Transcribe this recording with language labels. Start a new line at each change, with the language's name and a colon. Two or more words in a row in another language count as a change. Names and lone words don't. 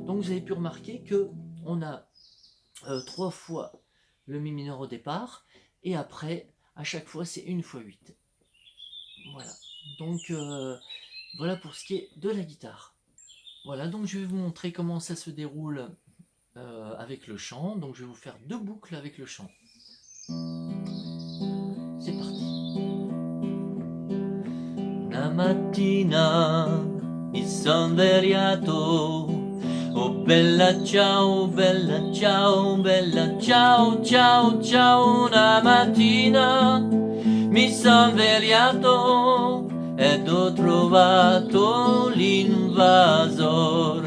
French: Donc vous avez pu remarquer que on a 3 fois le Mi mineur au départ, et après, à chaque fois, c'est 1 fois 8. Voilà. Donc voilà pour ce qui est de la guitare. Voilà, donc je vais vous montrer comment ça se déroule avec le chant. Donc je vais vous faire 2 boucles avec le chant. C'est parti.
Italian: Una mattina mi son svegliato, oh bella ciao, bella ciao, bella ciao, ciao, ciao. Una mattina mi son svegliato ed ho trovato l'invasor.